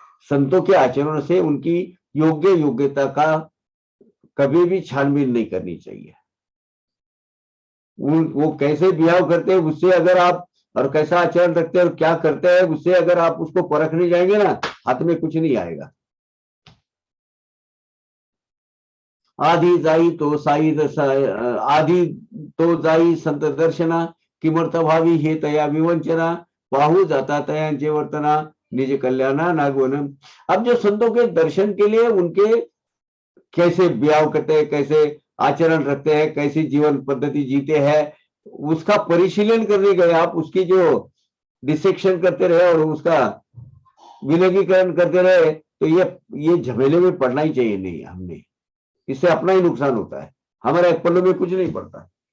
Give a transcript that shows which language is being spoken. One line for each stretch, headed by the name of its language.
Hindi: संतों के आचरण से उनकी योग्य योग्यता का कभी भी छानबीन नहीं करनी चाहिए। वो कैसे बिहेव करते हैं उससे अगर आप, और कैसा आचरण रखते हैं और क्या करते हैं उससे अगर आप उसको परखने जाएंगे ना, हाथ में कुछ नहीं आएगा।
Marathi: आधी जाई तो साई आधी तो जाई संत दर्शना, किमर्थ भावी हे तया विवंचना, पाहू जाता तयांचे वर्तना, निज कल्याणा नागवन।
Hindi: अब जो संतों के दर्शन के लिए उनके कैसे ब्याह करते हैं, कैसे आचरण रखते हैं, कैसी जीवन पद्धति जीते हैं, उसका परिशीलन करने गए आप, उसकी जो डिसेक्शन करते रहे और उसका विलगीकरण करते रहे, तो ये झमेले में पड़ना ही चाहिए नहीं हमने, इससे अपना ही नुकसान होता है, हमारे पल्लू में कुछ नहीं पड़ता।